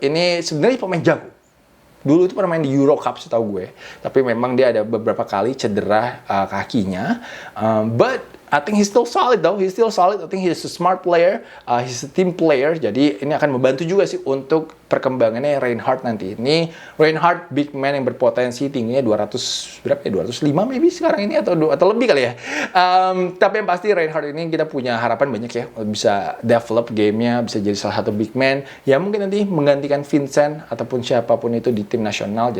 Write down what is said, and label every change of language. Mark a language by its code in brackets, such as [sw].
[id] Ini sebenarnya pemain jago. Dulu itu pernah main di Euro Cup setahu gue. Tapi memang dia ada beberapa kali cedera kakinya. [en] But I think he's still solid though. He's still solid. I think he's a smart player. He's a team player. [id] Jadi ini akan membantu juga sih untuk perkembangannya Reinhardt nanti. Ini Reinhardt big man yang berpotensi, tingginya 200 berapa ya? 205 maybe sekarang ini atau lebih kali ya. Tapi yang pasti Reinhardt ini kita punya harapan banyak ya, bisa develop gamenya, bisa jadi salah satu big man yang mungkin nanti menggantikan Vincent ataupun siapapun itu di tim nasional.